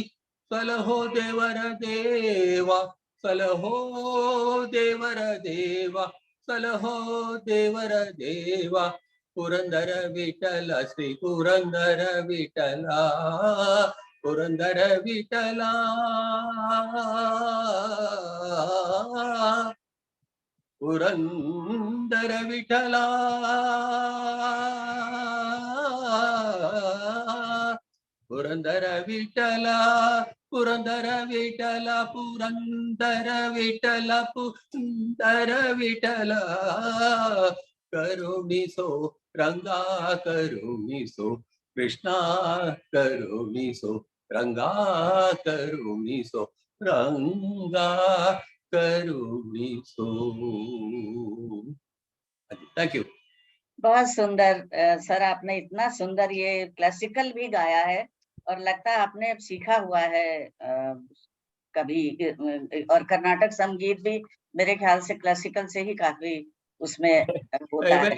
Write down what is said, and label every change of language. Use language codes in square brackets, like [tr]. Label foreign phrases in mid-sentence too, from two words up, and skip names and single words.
[kn] ಸಲಹೋ ದೇವರ ದೇವ, ಸಲಹೋ ದೇವರ ದೇವ, ಸಲಹೋ ದೇವರ ದೇವ, ಪುರಂದರ ವಿಠಲ ಶ್ರೀ ಪುರಂದರ ವಿಠಲ, ಪುರಂದರ ವಿಠಲ. ಪುರಂದರ ವಿಠಲ, ಪುರಂದರ ವಿಠಲ, पुरंदर विठल पुरंदर विठल पुरंदर विठल ಕರುಣಿಸೋ ರಂಗಾ ಕರುಣಿಸೋ ಕೃಷ್ಣಾ ಕರುಣಿಸೋ ರಂಗಾ ಕರುಣಿಸೋ ರಂಗಾ ಕರುಣಿಸೋ। [en] thank you. [hi] बहुत सुंदर सर, आपने इतना सुंदर ये क्लासिकल भी गाया है और लगता है आपने सीखा हुआ है कभी, और कर्नाटक संगीत भी मेरे ख्याल से क्लासिकल से ही काफी उसमें होता है।